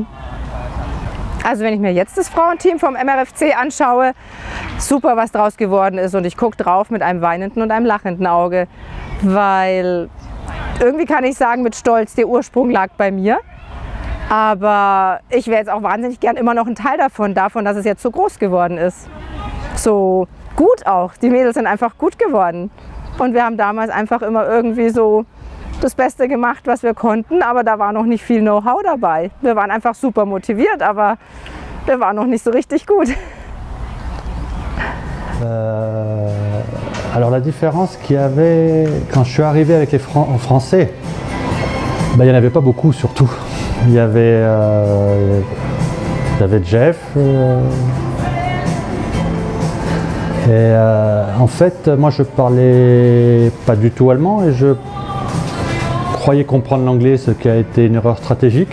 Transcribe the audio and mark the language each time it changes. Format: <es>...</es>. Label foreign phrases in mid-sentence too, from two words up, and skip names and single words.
<de>Also wenn ich mir jetzt das Frauenteam vom MRFC anschaue, super, was draus geworden ist, und ich gucke drauf mit einem weinenden und einem lachenden Auge, weil irgendwie kann ich sagen mit Stolz, der Ursprung lag bei mir, aber ich wäre jetzt auch wahnsinnig gern immer noch ein Teil davon, dass es jetzt so groß geworden ist. So gut auch, die Mädels sind einfach gut geworden, und wir haben damals einfach immer irgendwie so das Beste gemacht, was wir konnten, aber da war noch nicht viel Know-how dabei. Wir waren einfach super motiviert, aber wir waren noch nicht so richtig gut.</de> <fr>Alors la différence qu'il y avait quand je suis arrivé avec les Français, il n'y en avait pas beaucoup surtout. Il y avait Jeff. Et en fait, moi je parlais pas du tout allemand et je croyais comprendre l'anglais, ce qui a été une erreur stratégique.</fr>